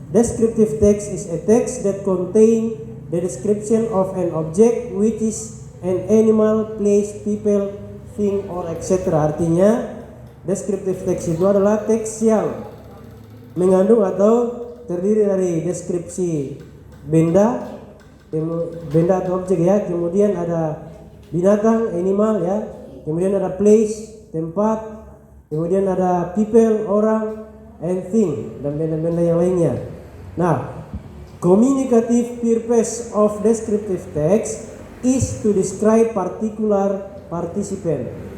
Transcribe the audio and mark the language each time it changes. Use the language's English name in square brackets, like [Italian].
[English] Descriptive text is a text that contain the description of an object which is an animal, place, people, thing, or etc. [Indonesian] Artinya descriptive text itu adalah teks yang mengandung atau terdiri dari deskripsi benda atau objek ya, kemudian ada binatang, animal ya, kemudian ada place, tempat, kemudian ada people, orang, and thing, dan benda-benda yang lainnya. [English] Nah, communicative purpose of descriptive text is to describe particular participant.